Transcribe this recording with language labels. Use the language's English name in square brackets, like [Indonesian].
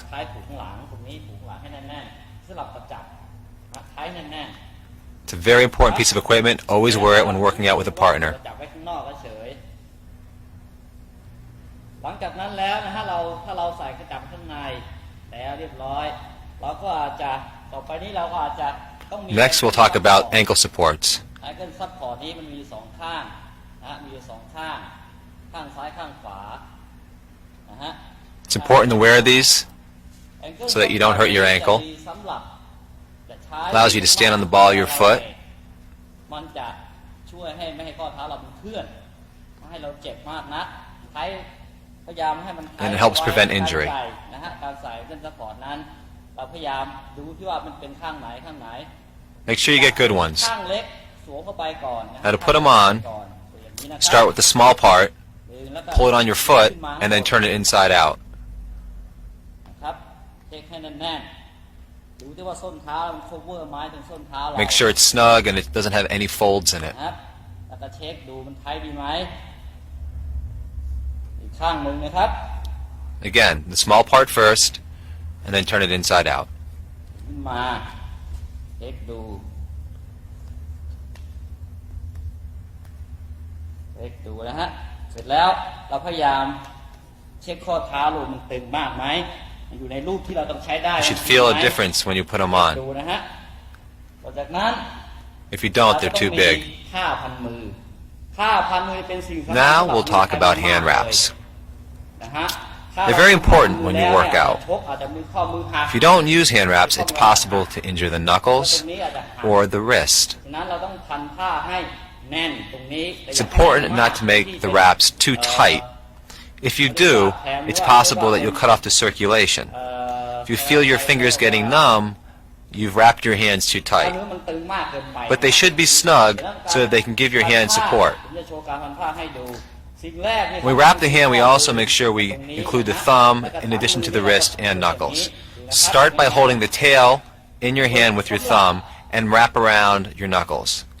[Thai] คล้ายผูกข้างหลังตรงนี้ผูกข้างหลังให้แน่นๆสลับกับจับคล้ายแน่นๆ [English] It's a very important piece of equipment. Always wear it when working out with a partner. [Thai] จับไว้ข้างนอกเฉยหลังจากนั้นแล้วนะฮะถ้าเราใส่กระจับข้างในแล้วเรียบร้อยเราก็อาจจะต่อไปนี้เราก็อาจจะต้องมี [English] Next, we'll talk about ankle supports. [Thai] ไอเกิลซัพพอร์ตนี้มันมีสองข้างนะฮะมีอยู่สองข้างข้างซ้ายข้างขวานะฮะ [English] It's important to wear these so that you don't hurt your ankle. [Thai] สำหรับจะใช้ [English] Allows you to stand on the ball of your foot. [Thai] มันจะช่วยให้ไม่ให้ข้อเท้าเรามันเคลื่อนไม่ให้เราเจ็บมากนักใช้พยายามให้มัน [English] And it helps prevent injury. [Thai] นะฮะการใส่เส้นซัพพอร์ตนั้นเราพยายามดูที่ว่ามันเป็นข้างไหน [English] Make sure you get good ones. [Thai] ข้างเล็กสวมเข้าไปก่อนนะ [English] Now to put them on, [Thai] ก่อนอย่างนี้นะครับ [English] start with the small part, [Thai] ดึงแล้วก็ [English] pull it on your foot, and then turn it inside out. [Thai] นะครับเช็คให้แน่นๆดูที่ว่าส้นเท้ามัน cover ไม้ถึงส้นเท้าเรา [English] Make sure it's snug and it doesn't have any folds in it. [Thai] นะครับแล้วก็เช็คดูมันไทยดีไหมอีกข้างหนึ่งนะครับ [English] Again, the small part first, and then turn it inside out. [Thai] ขึ้นมาเช็คดูนะฮะเสร็จแล้วเราพยายามเช็คข้อเท้าลูกมันตึงมากไหมมันอยู่ในรูปที่เราต้องใช้ได้ [English] You should feel a difference when you put them [Thai] ดู [English] on. [Thai] นะฮะต่อจากนั้น [English] If you don't, they're too big. [Thai] ผ้าพันมือเป็นสิ่งสำคัญ [English] Now we'll talk about hand wraps. [Thai] นะฮะ [English] They're very important when you work out. [Thai] อาจจะมือข้อมือหัก [English] If you don't use hand wraps, it's possible to injure the knuckles [Thai] ตรงนี้อาจจะหัก [English] or the wrist. [Thai] ฉะนั้นเราต้องพันผ้าให้แน่นตรงนี้ [English] It's important not to make the wraps too tight. If you do, it's possible that you'll cut off the circulation. If you feel your fingers getting numb, you've wrapped your hands too tight. [Thai] มันตึงมากเกินไป [English] But they should be snug so that they can give your hand support. [Thai] ผมจะโชว์การพันผ้าให้ดูสิ่งแรกเนี่ย [English] When we wrap the hand, we also make sure we include the thumb in addition to the wrist and knuckles. Start by holding the tail in your hand with your thumb and wrap around your knuckles.